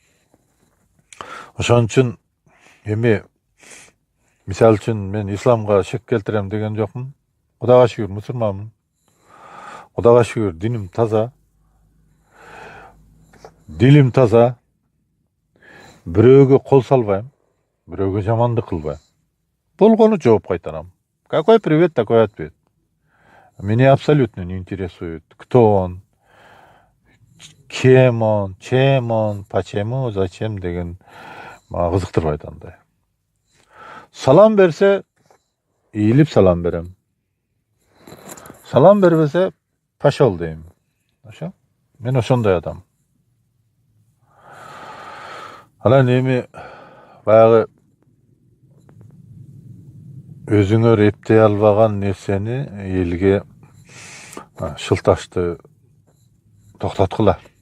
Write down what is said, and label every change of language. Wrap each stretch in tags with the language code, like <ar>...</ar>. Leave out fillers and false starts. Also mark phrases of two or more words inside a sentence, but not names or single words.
<ky>Ошон үчүн мисалы үчүн мен исламга шек келтирем деген жокмун. Кудайга шүгүр мусулманмын. Кудайга шүгүр диним таза. Дилим таза. Бирөөгө кол салбайм. Бирөөгө жамандык кылбайм. Болгону жооп кайтарам.</ky> <ru>Какой привет, такой ответ. Меня абсолютно не интересует, кто он, кем он, чем он, почему, зачем</ru> <ky>деген мага кызыктырбайт андай. Салам берсе, ийилип салам берем. Салам бербесе, пошел дейм. Ошо? Мен ошондой адам. Анан баягы өзүңөр эптей албаган нерсени элге шылташты токтоткула.</ky>